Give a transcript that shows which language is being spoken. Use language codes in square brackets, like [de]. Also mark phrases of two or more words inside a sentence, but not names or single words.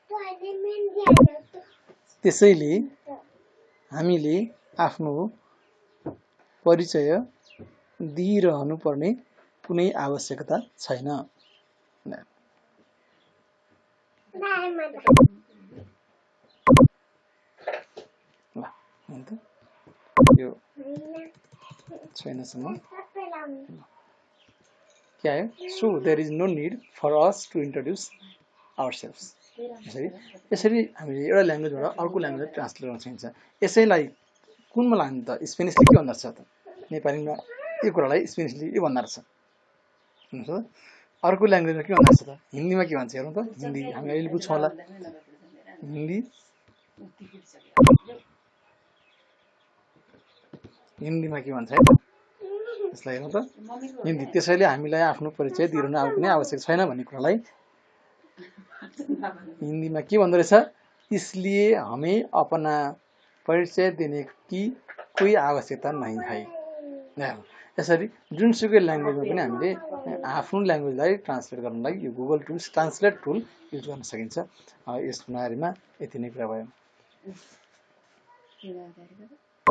[ne] त्यसैले हामीले आफ्नो परिचय दिइरहनु पर्ने कुनै आवश्यकता छैन यो छैनसम्म के आयो [en] so there is no need for us to introduce ourselves [ne] यसरी हामीले एउटा ल्याङ्ग्वेजबाट अर्को ल्याङ्ग्वेज ट्रान्सलेट गर्न सकिन्छ यसैलाई कुनमा लाग्ने त स्पेनिसले के भन्दो रहेछ त नेपालीमा यो कुरालाई स्पेनिसले यो भन्दो रहेछ अर्को ल्याङ्ग्वेजमा के भन्दो रहेछ त हिन्दीमा के भन्छ हेरौँ त हिन्दी हामी अहिले बुझ्छौँ होला हिन्दीमा के भन्छ है यसलाई हेरौँ त हिन्दी त्यसैले हामीलाई आफ्नो परिचय दिइरहनु कुनै आवश्यक छैन भन्ने कुरालाई हिन्दीमा के भन्दो रहेछ, [hi] इसलिए हमें अपना परिचय देने की कोही आवश्यकता नहीं है। [ne] यसरी जुनसुकै ल्याङ्ग्वेजमा पनि हामीले आफ्नो ल्याङ्ग्वेजलाई ट्रान्सलेट गर्नलाई यो गुगल [en] tools translate tool use [ne] गर्न सकिन्छ। यस बारेमा यति नै कुरा भयो।